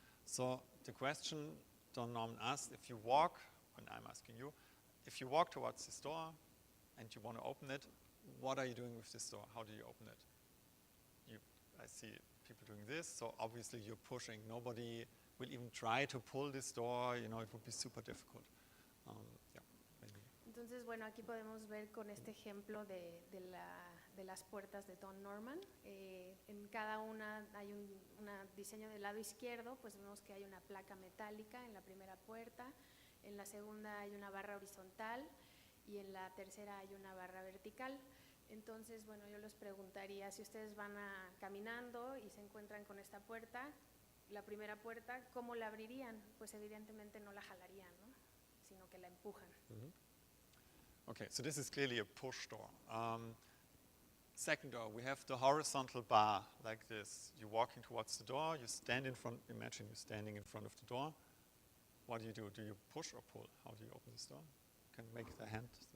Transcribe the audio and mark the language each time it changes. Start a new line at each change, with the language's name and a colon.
English: So the question Don Norman asked, if you walk, and I'm asking you, if you walk towards this door and you want to open it, what are you doing with this door? How do you open it? I see people doing this, so obviously you're pushing. Nobody will even try to pull this door, it would be super difficult. Yeah, maybe.
Spanish: Entonces, bueno, aquí podemos ver con este ejemplo de las puertas de Don Norman. En cada una hay un diseño del lado izquierdo, pues vemos que hay una placa metálica en la primera puerta, en la segunda hay una barra horizontal y en la tercera hay una barra vertical. Entonces, bueno, yo les preguntaría, si ustedes van caminando y se encuentran con esta puerta, la primera puerta, ¿cómo la abrirían? Pues evidentemente no la jalarían, ¿no? Sino que la empujan. Mm-hmm.
English: Okay, so this is clearly a push door. Second door, we have the horizontal bar like this. You're walking towards the door, you stand in front, imagine you're standing in front of the door. What do? Do you push or pull? How do you open this door? You can make the hand.